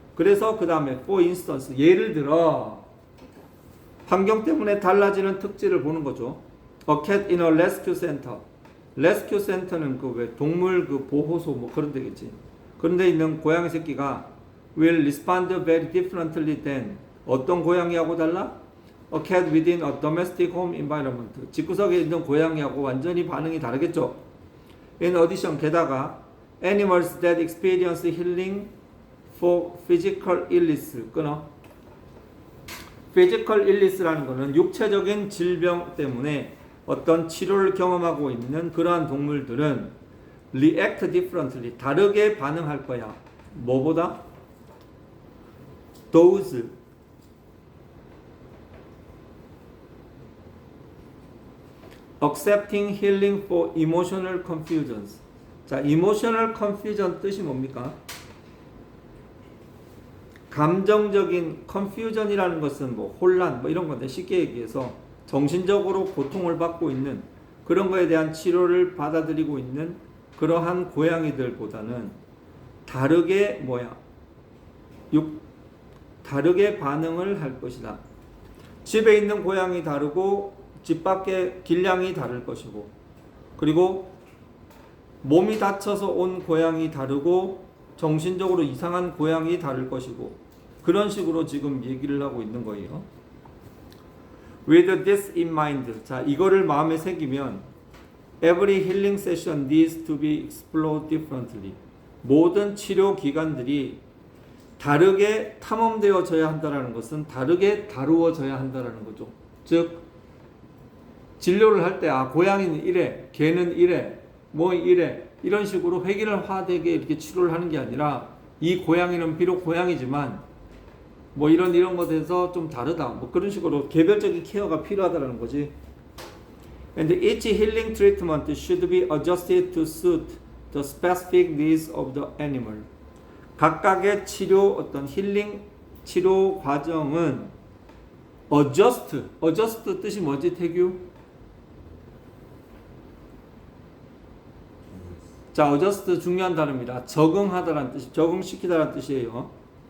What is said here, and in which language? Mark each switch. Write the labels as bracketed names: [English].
[Korean] 그래서 그 다음에 [English] for instance, [Korean] 예를 들어 환경 때문에 달라지는 특질을 보는 거죠. [English] A cat in a rescue center. [Korean] rescue center는 그 왜 동물 그 보호소 뭐 그런 데겠지. 그런 데 있는 고양이 새끼가 [English] will respond very differently than [Korean] 어떤 고양이하고 달라? [English] A cat within a domestic home environment. [Korean] 집구석에 있는 고양이하고 완전히 반응이 다르겠죠. [English] In addition, [Korean] 게다가 [English] animals that experience healing for physical illness. [Korean] 끊어. physical illness라는 것은 육체적인 질병 때문에 어떤 치료를 경험하고 있는 그러한 동물들은 [English] react differently. [Korean] 다르게 반응할 거야. 뭐보다? [English] those accepting healing for emotional confusions. [Korean] 자, emotional confusion 뜻이 뭡니까? 감정적인 confusion이라는 것은 뭐 혼란 뭐 이런 건데 쉽게 얘기해서 정신적으로 고통을 받고 있는 그런 거에 대한 치료를 받아들이고 있는 그러한 고양이들보다는 다르게 다르게 반응을 할 것이다. 집에 있는 고양이 다르고 집 밖의 길냥이 다를 것이고, 그리고 몸이 다쳐서 온 고양이 다르고 정신적으로 이상한 고양이 다를 것이고, 그런 식으로 지금 얘기를 하고 있는 거예요. [English] With this in mind, [Korean] 자, 이거를 마음에 새기면 [English] every healing session needs to be explored differently. [Korean] 모든 치료 기관들이 다르게 탐험되어져야 한다는 것은 다르게 다루어져야 한다는 거죠. 즉 진료를 할 때 고양이는 이래, 개는 이래, 뭐 이래 이런 식으로 획일화되게 이렇게 치료를 하는 게 아니라 이 고양이는 비록 고양이지만 뭐 이런 것에서 좀 다르다. 뭐 그런 식으로 개별적인 케어가 필요하다는 거지. [English] And each healing treatment should be adjusted to suit the specific needs of the animal. [Korean] 각각의 치료 어떤 힐링 치료 과정은 adjust 뜻이 뭐지 태규? 자, adjust 중요한 단어입니다. 적응하다라는 뜻이 적응시키다라는 뜻이에요.